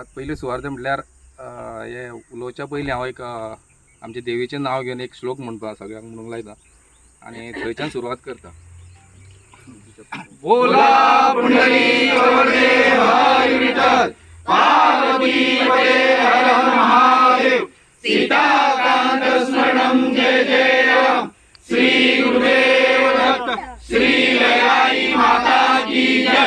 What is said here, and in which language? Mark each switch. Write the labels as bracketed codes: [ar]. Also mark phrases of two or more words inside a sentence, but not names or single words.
[kok] पयली सुवात म्हटल्यार हे उलोवच्या पयलीं हांव एक आमचे देवीचें नांव घेवन एक श्लोक म्हणपा सगळ्यांक म्हणूंक लायता आनी थंयच्यान सुरवात करता. [mr] बोला पुंडलीक वरदे हरी विठ्ठल, पार्वती पते हर हर महादेव, सीताकांत स्मरणं जय जय राम, श्री गुरुदेव दत्त, श्री लयाई माता की जय.